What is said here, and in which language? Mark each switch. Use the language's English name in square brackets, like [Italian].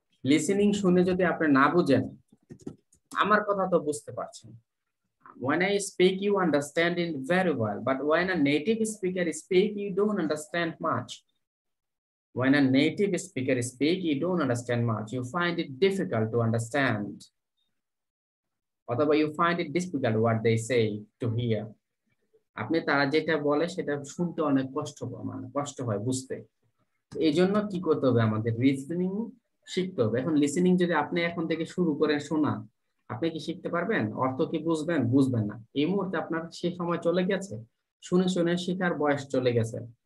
[Bangla] Listening শুনে যদি আপনি না বুঝেন, আমার কথা তো বুঝতে পারছেন। [English] When I speak, you understand it very well, but when a native speaker speak, you don't understand much. When a native speaker speak, you don't understand much. You find it difficult to understand. অথবা you find it difficult what they say to hear. [Bangla] আপনি তারা যেটা বলে সেটা শুনতে অনেক কষ্ট হয় বুঝতে। এই জন্য কি করতে হবে, আমাদের লিসেনিং শিখতে হবে। এখন লিসেনিং যদি আপনি এখন থেকে শুরু করেন শোনা, আপনি কি শিখতে পারবেন? অর্থ কি বুঝবেন? বুঝবেন না। এই মুহূর্তে আপনার সে সময় চলে গেছে, শুনে শুনে শেখার বয়স চলে গেছে।